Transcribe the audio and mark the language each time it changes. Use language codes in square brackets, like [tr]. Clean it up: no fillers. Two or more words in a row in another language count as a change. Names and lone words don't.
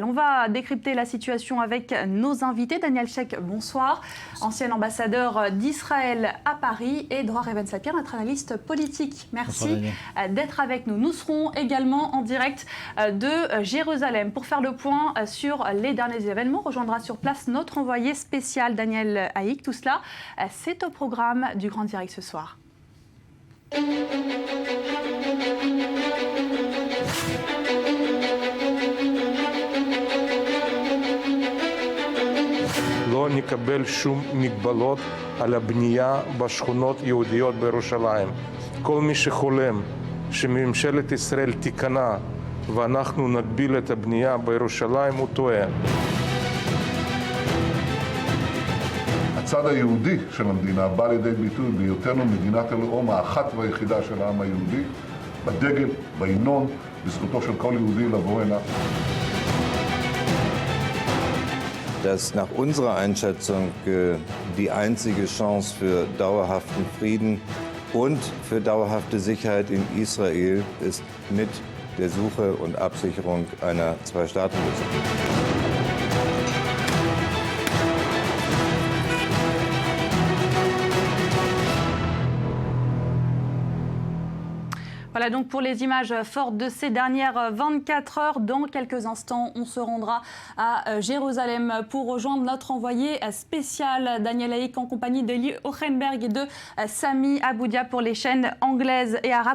[fr] On va décrypter la situation avec nos invités. Daniel Sheikh, bonsoir, ancien ambassadeur d'Israël à Paris, et Dror Even-Sapir, notre analyste politique. Merci d'être avec nous. Nous serons également en direct de Jérusalem pour faire le point sur les derniers événements. Rejoindra sur place notre envoyé spécial Daniel Haïk. Tout cela, c'est au programme du Grand Direct ce soir. [he] לא נקבל שום מגבלות על הבנייה בשכונות יהודיות בירושלים. כל מי שחולם שממשלת ישראל תיכנע ואנחנו נגביל את הבנייה בירושלים הוא טועה. הצד היהודי של המדינה בא לידי ביטוי בהיותנו מדינת הלאום האחת והיחידה של העם היהודי, בדגל, בהמנון, בזכותו של כל יהודי לבוא הנה. [de] Dass nach unserer Einschätzung die einzige Chance für dauerhaften Frieden und für dauerhafte Sicherheit in Israel ist mit der Suche und Absicherung einer Zwei-Staaten-Lösung. [fr] Voilà donc pour les images fortes de ces dernières 24 heures. Dans quelques instants, on se rendra à Jérusalem pour rejoindre notre envoyé spécial Daniel Haïk en compagnie d'Eli Ochenberg et de Sami Aboudia pour les chaînes anglaises et arabes.